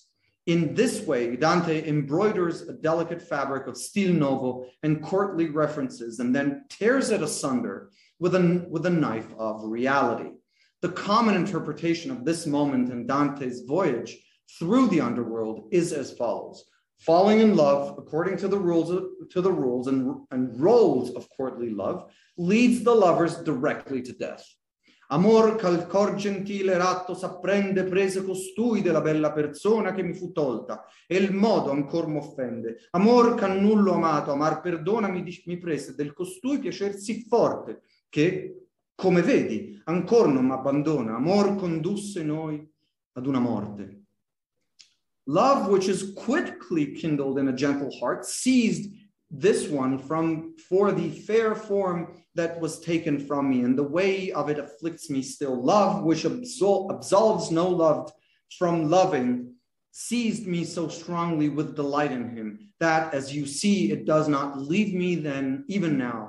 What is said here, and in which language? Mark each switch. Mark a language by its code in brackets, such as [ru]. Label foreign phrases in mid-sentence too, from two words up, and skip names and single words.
[en] In this way, Dante embroiders a delicate fabric of [it] stil novo [en] and courtly references, and then tears it asunder with a knife of reality. The common interpretation of this moment in Dante's voyage through the underworld is as follows: falling in love according to the rules and roles of courtly love leads the lovers directly to death. [it] Amor ch'al cor gentile ratto s'apprende prese costui della bella persona che mi fu tolta, e il modo ancor m'offende. Amor ch'annullo amato, amar perdona mi prese del costui piacer sì forte, che, come vedi, ancor non m'abbandona. Amor condusse noi ad una morte. [en] Love, which is quickly kindled in a gentle heart, seized this one for the fair form that was taken from me, and the way of it afflicts me still. Love, which absolves no loved from loving, seized me so strongly with delight in him, that, as you see, it does not leave me then, even now.